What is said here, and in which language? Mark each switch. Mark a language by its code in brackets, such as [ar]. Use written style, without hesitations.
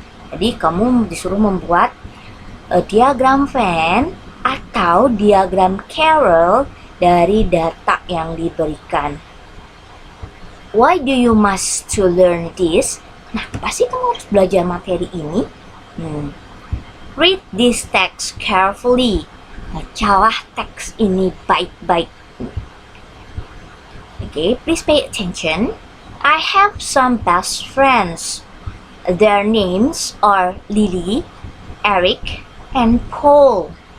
[id] Jadi kamu disuruh membuat diagram Venn atau diagram Carroll dari data yang diberikan. [en] Why do you must to learn this? [id] Nah, pasti kamu harus belajar materi ini. [en] Read this text carefully. [id] Bacalah teks ini baik-baik. [en] Okay, please pay attention. I have some best friends. Their names are Lily, Eric, and Paul.